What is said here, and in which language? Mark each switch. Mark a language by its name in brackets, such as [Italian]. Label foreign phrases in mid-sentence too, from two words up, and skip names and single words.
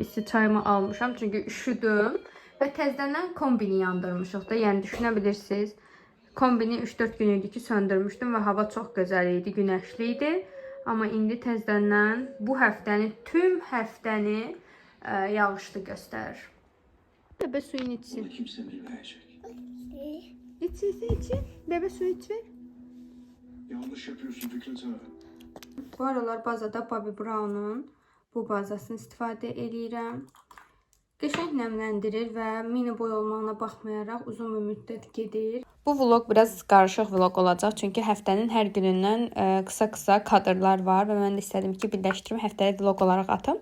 [Azerbaijani] İsti çayımı almışam çünki üşüdüm və təzədən kombini yandırmışıq da. Yəni düşünə bilirsiniz. Kombini 3-4 gün idi ki, söndürmüşdüm və hava çox gözəl idi, günəşli idi. Amma indi təzədən bu həftəni, tüm həftəni yağışlı göstərir. Bebə suyunu içsin. [Turkish] Bunu kimse bilmeyecek. [Azerbaijani] İçsin. Bebə suyu içsin. [Turkish] Yanlış yapıyorsun Fikret abi. [Azerbaijani] Bu aralar bazada Bobbi Brown'un bu bazasını istifadə edirəm. Qəşəng nəmləndirir və mini boy olmağına baxmayaraq uzun bir müddət gedir. Bu vlog biraz qarışıq vlog olacaq. Çünki həftənin hər günündən qısa kadrlar var və mən də istədim ki, birləşdirim, həftəlik vlog olaraq atım.